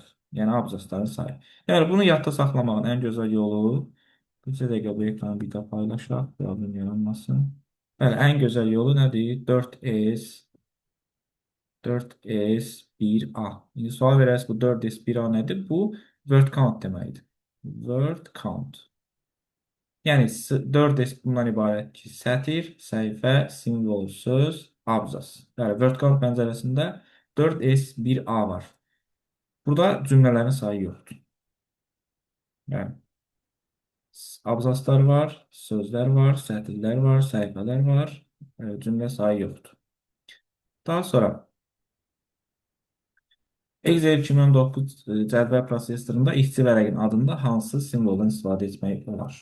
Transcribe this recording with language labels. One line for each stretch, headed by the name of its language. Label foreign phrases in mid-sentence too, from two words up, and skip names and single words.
Azerbaijani: Yəni abzasların sayı. Yəni bunu yadda saxlamağın ən gözəl yolu bircə dəqiqə bu ekranı bir də paylaşaq, problem yaranmasın. Bəli, ən gözəl yolu nədir? 4S 1A. İndi sual verərsiniz bu 4S 1A nədir? Bu
English: word count
Azerbaijani: deməkdir.
English: Word count.
Azerbaijani: Yəni 4S bundan ibarət ki, sətir, səhifə, simvol, söz, abzas. Yəni
English: word count
Azerbaijani: pəncərəsində 4S1A var. Burada cümlələrin sayı yoxdur. Yəni abzaslar var, sözlər var, sətirlər var, səhifələr var, cümlə sayı yoxdur. Daha sonra Excel 2019 cədvəl prosesorunda işçi vərəqin adında hansı simvoldan istifadə etmək olar?